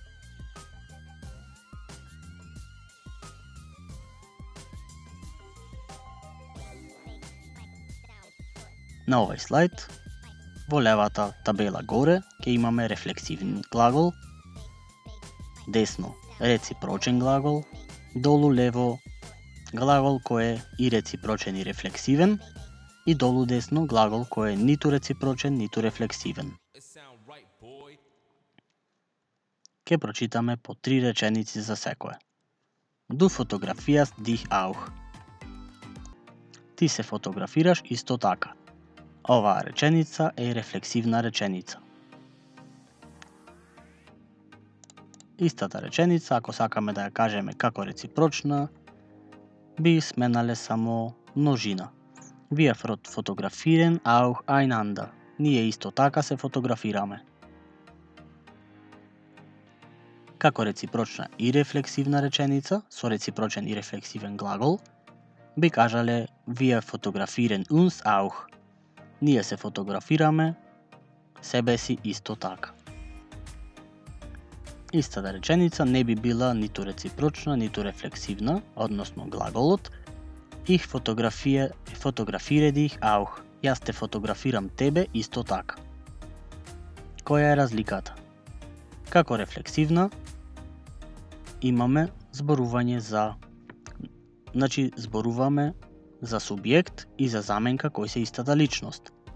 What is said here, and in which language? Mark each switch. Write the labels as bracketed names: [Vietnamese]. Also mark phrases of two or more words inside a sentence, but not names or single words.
[Macedonian] На овој слайд, во левата табела горе, ќе имаме рефлексивен глагол, десно реципрочен глагол, долу лево глагол кој е и реципрочен и рефлексивен, и долу десно глагол кој е ниту реципрочен, ниту рефлексивен. Ке прочитаме по 3 реченици за секое. [German] Du fotografierst dich auch. [Macedonian] Ти се фотографираш исто така. Оваа реченица е рефлексивна реченица. Истата реченица, ако сакаме да ја кажеме како реципрочна, би сменале само множина. [German] Wir fotografieren auch einander. [Macedonian] Ние исто така се фотографираме. Како реципрочна и рефлексивна реченица, со реципрочен и рефлексивен глагол, би кажале [German] Wir fotografieren uns auch. [Macedonian] Ние се фотографираме себе си исто така. Истата реченица не би била ниту реципрочна, ниту рефлексивна, односно глаголот [German] Ich fotografiere dich auch. [Macedonian] Јас те фотографирам тебе исто така. Која е разликата? Како рефлексивна имаме зборување за зборуваме за субјект и за заменка кој се истата личност.